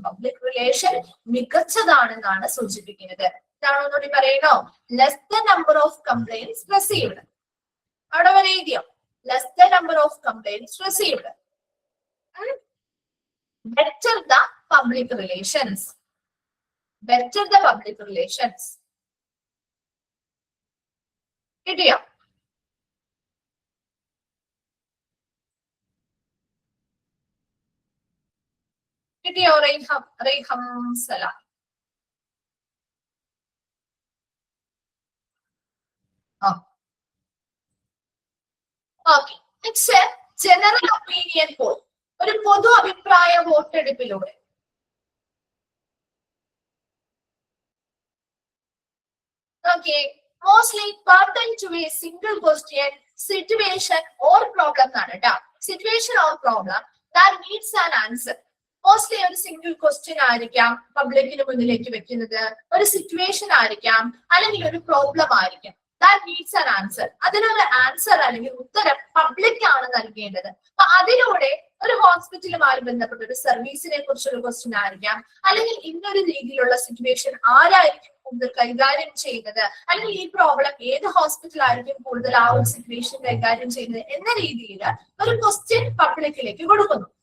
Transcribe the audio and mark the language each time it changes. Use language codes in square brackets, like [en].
[ml] Public relation മികച്ചതാണെന്നാണ് സൂചിപ്പിക്കുന്നത്. ഇതാണോ ഒന്നുകൂടി പറയണോ? [en] Less the number of complaints received. [ml] അവിടെ വരെ എഴുതിയോ? [en] Less the number of complaints received, better the public relations. Better the public relations. [ml] കിട്ടിയോ? കിട്ടിയോ? റൈഹം സലാം. [en] Okay, next general opinion poll. [ml] ഒരു പൊതു അഭിപ്രായ വോട്ടെടുപ്പിലൂടെ [en] mostly pertinent to a single question, situation or problem [ml] എന്നാണ് കേട്ടോ. [en] Situation or problem that needs an answer. [ml] Mostly ഒരു single question ആയിരിക്കാം പബ്ലിക്കിന് മുന്നിലേക്ക് വെക്കുന്നത്, ഒരു സിറ്റുവേഷൻ ആയിരിക്കാം, അല്ലെങ്കിൽ ഒരു പ്രോബ്ലം ആയിരിക്കാം. [en] that needs an answer. [ml] അതിനൊരു ആൻസർ അല്ലെങ്കിൽ ഉത്തരം പബ്ലിക് ആണ് നൽകേണ്ടത്. അപ്പൊ അതിലൂടെ ഒരു ഹോസ്പിറ്റലുമായി ബന്ധപ്പെട്ട ഒരു സർവീസിനെ കുറിച്ചൊരു ക്വസ്റ്റ്യൻ ആയിരിക്കാം, അല്ലെങ്കിൽ ഇന്നൊരു രീതിയിലുള്ള സിറ്റുവേഷൻ ആരായിരിക്കും കൂടുതൽ കൈകാര്യം ചെയ്യുന്നത്, അല്ലെങ്കിൽ ഈ പ്രോബ്ലം ഏത് ഹോസ്പിറ്റലായിരിക്കും കൂടുതൽ ആ ഒരു സിറ്റുവേഷൻ കൈകാര്യം ചെയ്യുന്നത് എന്ന രീതിയിൽ ഒരു ക്വസ്റ്റ്യൻ പബ്ലിക്കിലേക്ക് കൊടുക്കുന്നു.